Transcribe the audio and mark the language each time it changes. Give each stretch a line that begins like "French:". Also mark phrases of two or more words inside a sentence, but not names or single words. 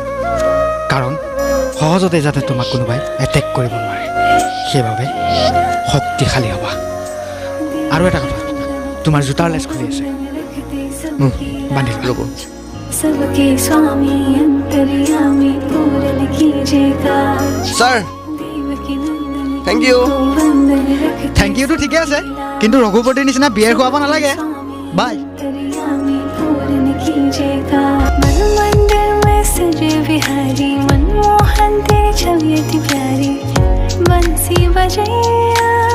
Assamese: কাৰণ সহজতে যাতে তোমাক কোনোবাই এটেক কৰিব নোৱাৰে, সেইবাবে শক্তিশালী হ'বা। আৰু এটা কথা, তোমাৰ জোতাৰ লেজ খুলি আছে, বান্ধি ল'ব।
Hindi: सबके स्वामी अंतर्यामी पूरन कीजिएगा
English: sir thank you thank youটো
Assamese: ঠিকে আছে, কিন্তু ৰঘুপতিৰ নিচিনা বিয়েৰ খুৱাব নালাগে। বাই।
Hindi: अंतर्यामी पूरन कीजिएगा मन मंदिर में सजे बिहारी मनमोहन तेरी छवि अति प्यारी बंसी बजे